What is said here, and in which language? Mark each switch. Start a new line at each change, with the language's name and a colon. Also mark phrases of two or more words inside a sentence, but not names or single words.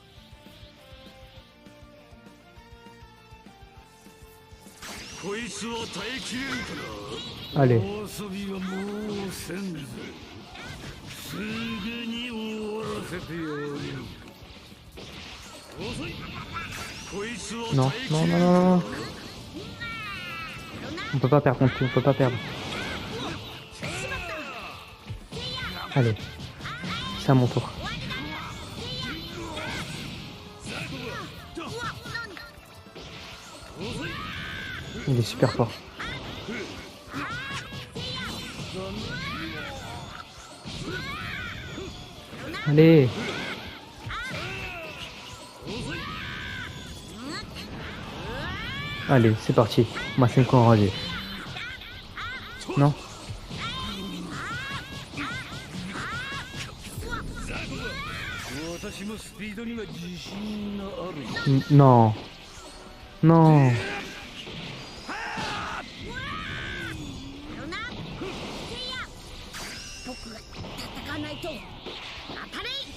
Japanese: こいつは耐えきれるかな。
French: Allez.
Japanese: 遊びはもうせんぜ。すぐに終わらせてやる。遅い。こいつは
French: Non,
Japanese: 耐えき
French: non,
Japanese: れ
French: non,
Japanese: る
French: non,
Japanese: か
French: non. On peut pas perdre non plus, on peut pas perdre. Allez, c'est à mon tour. Il est super fort. Allez. Allez, c'est parti. Masenko enragé. Non.
Japanese: 私もスピードには自信がある。
French: Non. Non.
Japanese: 僕が戦わないと当たれ。